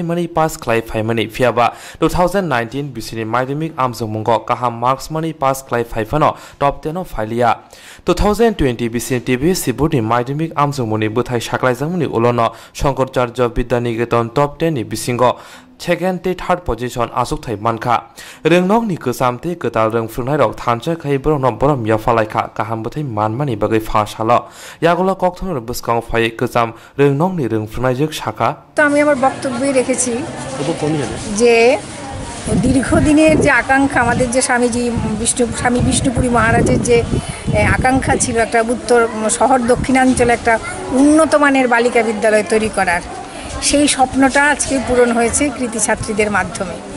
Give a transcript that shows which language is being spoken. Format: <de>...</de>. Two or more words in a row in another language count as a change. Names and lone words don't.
<trp>मानि पास खालायफायमानि फियाबा 2019 बिसिनि माध्यमिक आमजमंग गाहाम मार्क्स मानि पास खालायफायफानो टप 10 फाइलिया 2020 बिसिनि टीबीएससी बोर्डनि माध्यमिक आमजमंनि बोथाय साख्लायजामुनि उलनो शंकराचार्य विद्यानिकेतन टप 10 नि बिसिंग सेकेंड ते</trp> <en>third position</en> <trp>आसुक थाइ मानखा रंगनक नि गोसामते गोताल रोंफुंनाय रक थानसे खै बरम बरम याफालायखा गाहाम बोथै मानमानि बगै फासाल यागला कक्तमर बसकांग फाय गोजाम रंगनक नि रोंफुंनाय जोग शाखा</trp> <bn>তো আমি আমার বক্তব্যে রেখেছি যে দীর্ঘদিনের যে আকাঙ্ক্ষা আমাদের যে স্বামী বিষ্ণুপুরী মহারাজের যে আকাঙ্ক্ষা ছিল একটা উত্তর শহর দক্ষিণাঞ্চলে একটা উন্নত মানের বালিকা বিদ্যালয় তৈরি করার, সেই স্বপ্নটা আজকে পূরণ হয়েছে কৃতি ছাত্রীদের মাধ্যমে।</bn>